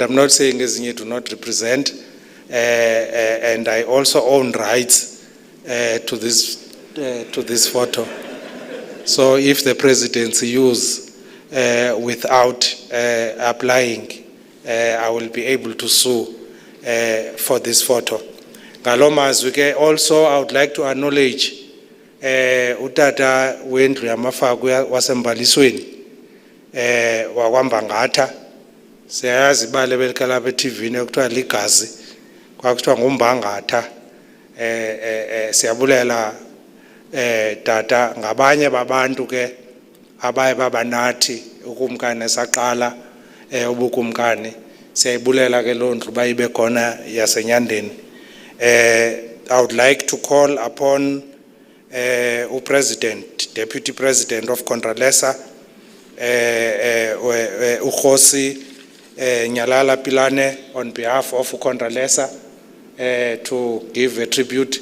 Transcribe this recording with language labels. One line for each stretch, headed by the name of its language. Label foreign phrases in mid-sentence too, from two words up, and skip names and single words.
English: I'm not saying ezinye do not represent, and I also own rights to this photo. So if the presidency use without applying, I will be able to sue for this photo.
Xhosa: Ngalo mazwi ke,
English: also I would like to acknowledge
Xhosa: utata wendlu yamafaku wasembalisweni wakwambangatha. Siyayazi ibali belikala be-TV ekuthiwa ligazi kwakuthiwa ngumbangatha. Siyabulela tata, ngabanye babantu ke abaye babanathi ukumkani esaqala ubukumkani. Siyayibulela ke loo ndlu bayibe khona yasenyandeni.
English: I would like to call upon President, Deputy President of Contralesa, Ukhosi Nyalala Pilane, on behalf of Contralesa, to give a tribute.